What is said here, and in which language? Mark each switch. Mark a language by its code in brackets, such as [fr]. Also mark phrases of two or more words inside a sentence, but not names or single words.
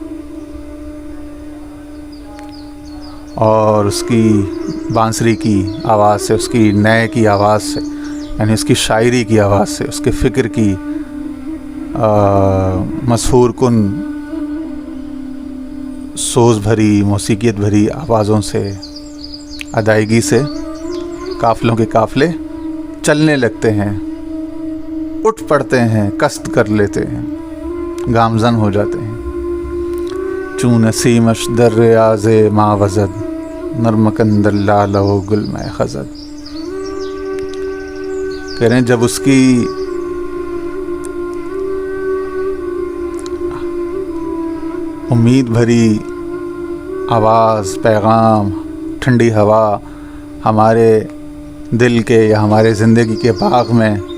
[ur] اور اس کی بانسری کی آواز سے، اس کی نئے کی آواز سے، یعنی اس کی شاعری کی آواز سے، اس کے فکر کی مسحور کن، سوز بھری، موسیقیت بھری آوازوں سے، ادائیگی سے قافلوں کے قافلے چلنے لگتے ہیں، اٹھ پڑتے ہیں، قصد کر لیتے ہیں، گامزن ہو جاتے ہیں. [fa] چون نسیمش در ریاض ما وزد، نرمکند لالہ گل میں خزد. [ur] کہہ رہے ہیں جب اس کی امید بھری آواز، پیغام، ٹھنڈی ہوا ہمارے دل کے یا ہمارے زندگی کے باغ میں